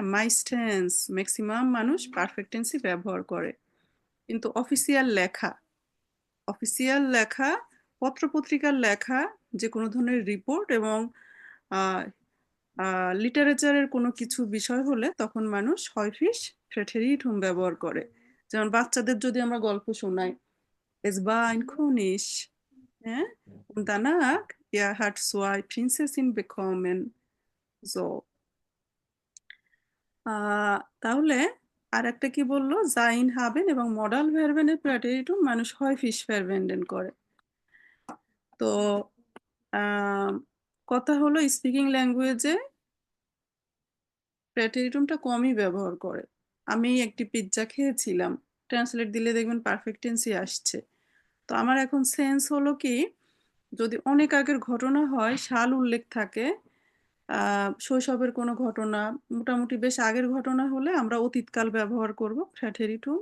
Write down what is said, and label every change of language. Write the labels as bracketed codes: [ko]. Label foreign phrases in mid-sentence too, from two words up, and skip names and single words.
[bn] মাইস্টেন্স ম্যাক্সিমাম মানুষ [en] perfect tense [bn] ব্যবহার করে, কিন্তু অফিসিয়াল লেখা, পত্রপত্রিকার লেখা, যে কোনো ধরনের রিপোর্ট এবং লিটারেচারের কোনো কিছু বিষয় হলে তখন মানুষ [de] häufig Präteritum [bn] ব্যবহার করে। যেমন বাচ্চাদের যদি আমরা গল্প শোনাই, [de] Es war ein König, হ্যাঁ? Und danach, er hat 2 Prinzessinnen bekommen. So. [bn] তাহলে আরেকটা কি বলল? [de] sein haben [bn] এবং মডাল ভার্বেনের Präteritum মানুষ [de] häufig verwenden [bn] করে। তো কথা হলো [en] speaking language [bn] প্র্যাটেরিটুমটা কমই ব্যবহার করে। আমি একটি পিৎজা খেয়েছিলাম, ট্রান্সলেট দিলে দেখবেন [en] perfect tense [bn] আসছে। তো আমার এখন সেন্স হলো কি, যদি অনেক আগের ঘটনা হয়, সাল উল্লেখ থাকে, শৈশবের কোনো ঘটনা, মোটামুটি বেশ আগের ঘটনা হলে আমরা অতীতকাল ব্যবহার করব প্র্যাটেরিটুম।